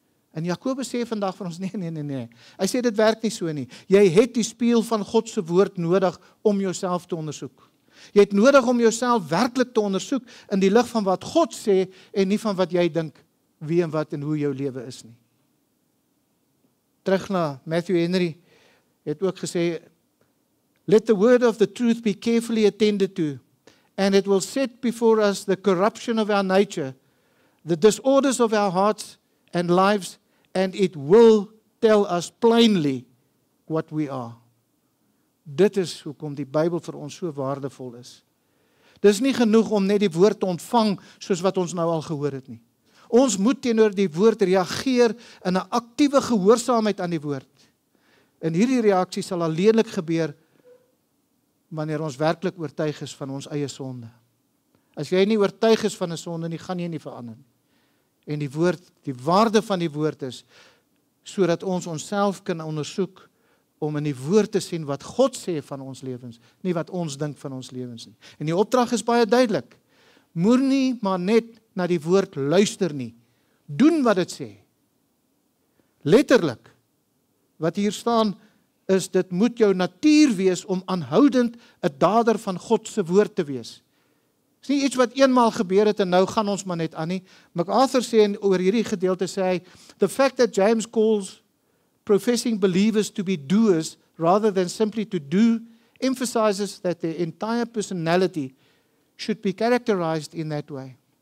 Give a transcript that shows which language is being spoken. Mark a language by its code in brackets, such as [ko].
[af] En Jakobus sê vandag vir ons, nee. Hy sê dit werk nie so nie. Jy het die spieël van God se woord nodig om jouself te ondersoek. Jy het nodig om jouself werklik te ondersoek in die lig van wat God sê en nie van wat jy dink wie en wat en hoe jou lewe is nie. Terug na [en] Matthew Henry [af] het ook gesê, [en] "Let the word of the truth be carefully attended to, and it will set before us the corruption of our nature, the disorders of our hearts and lives, and it will tell us plainly what we are." [af] Dit is hoekom die Bybel vir ons so waardevol is. Dis nie genoeg om net die woord te ontvang soos wat ons nou al gehoor het nie. Ons moet teenoor die woord reageer in 'n aktiewe gehoorsaamheid aan die woord. En hierdie reaksie sal alleenlik gebeur wanneer ons werklik oortuig is van ons eie sonde. As jy nie oortuig is van 'n sonde nie, gaan jy nie verander nie. En die waarde van die woord is, sodat ons onsself kan ondersoek, om in die woord te sien wat God sê van ons lewens, nie wat ons dink van ons lewens nie. En die opdrag is baie duidelik. Moenie maar net na die woord luister nie. Doen wat dit sê. Letterlik, wat hier staan, is dit moet jou natuur wees om aanhoudend 'n dader van God se woord te wees. Dis nie iets wat eenmaal gebeur het en nou gaan ons maar net aan nie. [en] MacArthur [af] sê oor hierdie gedeelte sê hy, [en] the fact that James calls professing believers to be doers rather than simply to do emphasizes that their entire personality should be characterized in that way.